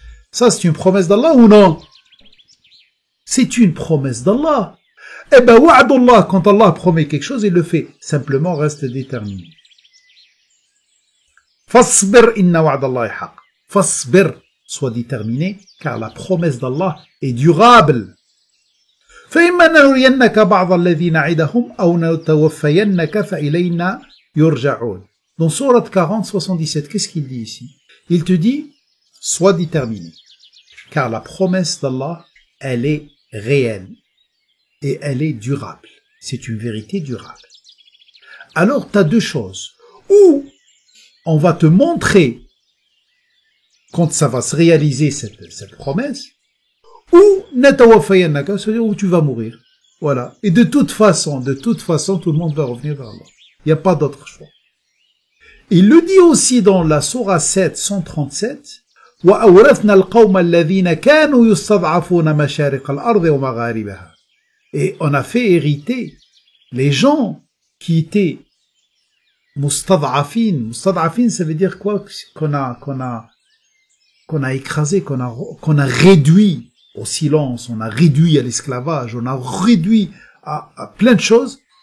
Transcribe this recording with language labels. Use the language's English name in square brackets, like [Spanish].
[French] Ça, c'est une promesse d'Allah ou non? C'est une promesse d'Allah. Eh ben, wa'adullah, quand Allah promet quelque chose, il le fait. Simplement, reste déterminé. [Arabic] Fasbir inna wa'dallahi haqq. Fasbir. [French] Sois déterminé, car la promesse d'Allah est durable. [Arabic] فإما نرينك بعض الذي نعدهم أو نتوفينك فإلينا يرجعون. [French] Dans Sourate 40, 77, qu'est-ce qu'il dit ici? Il te dit, sois déterminé, car la promesse d'Allah, elle est réelle et elle est durable. C'est une vérité durable. Alors, tu as deux choses. Ou on va te montrer quand ça va se réaliser cette promesse, ou natawafayannaka, c'est-à-dire où tu vas mourir. Voilà. Et de toute façon, tout le monde va revenir vers Allah. Il n'y a pas d'autre choix. Il le dit aussi dans la Sourate 7, 137, [Arabic] وَأَوْرَثْنَا الْقَوْمَ الَّذِينَ كَانُوا يُسْتَضْعَفُونَ مَشَارِقَ الْأَرْضِ وَمَغَارِبَهَا. [French] Et on a fait hériter les gens qui étaient mustad'afin. Mustad'afin, ça veut dire quoi? Qu'on a écrasé, qu'on a réduit au silence, on a réduit à l'esclavage, on a réduit à plein de choses.